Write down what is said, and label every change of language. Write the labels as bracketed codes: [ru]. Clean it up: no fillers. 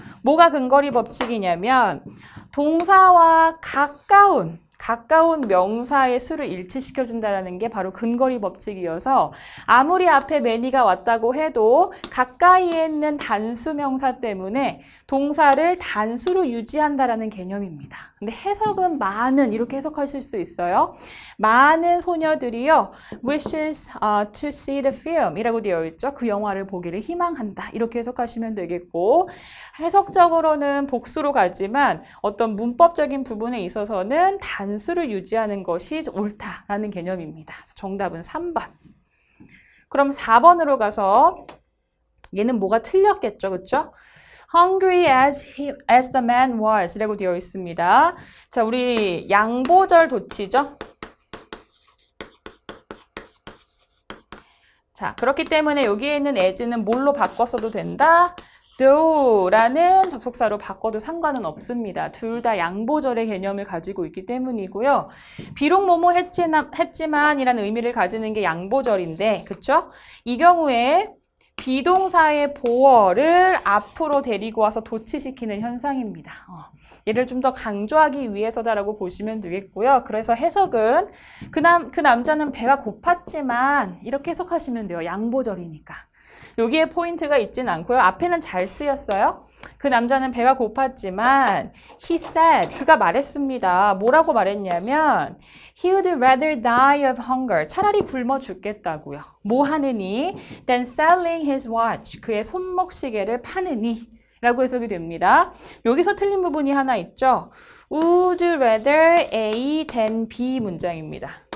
[ko] 뭐가 근거리 법칙이냐면 동사와 가까운 명사의 수를 일치시켜준다는 게 바로 근거리 법칙이어서 아무리 앞에 many가 왔다고 해도 가까이에 있는 단수 명사 때문에 동사를 단수로 유지한다라는 개념입니다. 근데 해석은 많은 이렇게 해석하실 수 있어요. 많은 소녀들이요. [en] wishes to see the film [ko] 이라고 되어 있죠. 그 영화를 보기를 희망한다. 이렇게 해석하시면 되겠고 해석적으로는 복수로 가지만 어떤 문법적인 부분에 있어서는 단수를 유지하는 것이 옳다라는 개념입니다. 그래서 정답은 3번. 그럼 4번으로 가서 얘는 뭐가 틀렸겠죠. 그렇죠? [en] Hungry as the man was [ko] 라고 되어 있습니다. 자, 우리 양보절 도치죠. 자, 그렇기 때문에 여기에 있는 as는 뭘로 바꿨어도 된다? though라는 접속사로 바꿔도 상관은 없습니다. 둘 다 양보절의 개념을 가지고 있기 때문이고요. 비록 뭐뭐 했지만이라는 의미를 가지는 게 양보절인데, 그쵸? 이 경우에 비동사의 보어를 앞으로 데리고 와서 도치시키는 현상입니다. 얘를 좀 더 강조하기 위해서다라고 보시면 되겠고요. 그래서 해석은 그 남자는 배가 고팠지만 이렇게 해석하시면 돼요. 양보절이니까. 여기에 포인트가 있진 않고요. 앞에는 잘 쓰였어요. 그 남자는 배가 고팠지만 [en] he said, [ko] 그가 말했습니다. 뭐라고 말했냐면 [en] he would rather die of hunger, [ko] 차라리 굶어 죽겠다고요. 뭐 하느니? [en] than selling his watch, [ko] 그의 손목 시계를 파느니 라고 해석이 됩니다. 여기서 틀린 부분이 하나 있죠. would rather A than B 문장입니다.